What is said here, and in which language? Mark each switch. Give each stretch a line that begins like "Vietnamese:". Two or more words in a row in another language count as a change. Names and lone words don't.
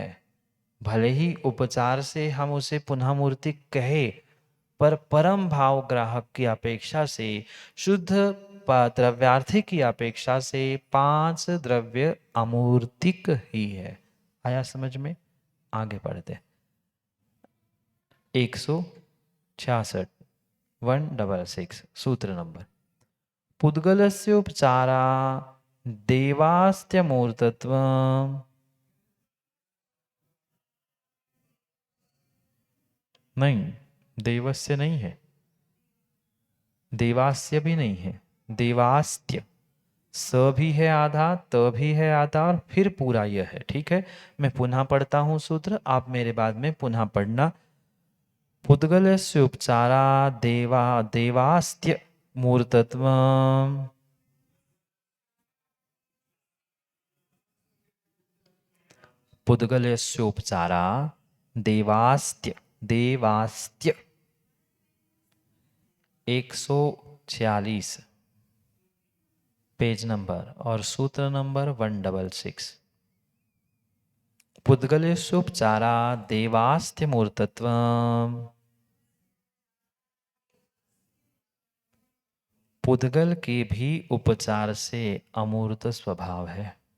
Hindi: भले ही उपचार से हम उसे पुनः मूर्तिक कहे, पर परम भाव ग्राहक की अपेक्षा से, शुद्ध द्रव्यार्थी की अपेक्षा से 5 द्रव्य अमूर्तिक ही है। आया समझ में? आगे बढ़ते। 166 166 सूत्र नंबर।
Sanskrit: पुद्गलस्य उपचारा देवास्त्यमूर्तत्वम्
Hindi: नहीं, देवस्य नहीं है, देवास्य भी नहीं है, देवास्त्य। स भी है आधा, त भी है आधा और फिर पूरा यह है। ठीक है, मैं पुनः पढ़ता हूं सूत्र, आप मेरे बाद में पुनः पढ़ना।
Sanskrit: पुद्गलस्य उपचारा देवा देवास्त्य मूर्तत्वम्। पुद्गलस्य उपचारा देवास्त्य, देवास्त्य
Hindi: 146 पेज नंबर और सूत्र नंबर 166।
Sanskrit: पुद्गलस्योपचारा देवास्त्य मूर्तत्वम्।
Hindi: पुद्गल के भी उपचार से अमूर्त स्वभाव है।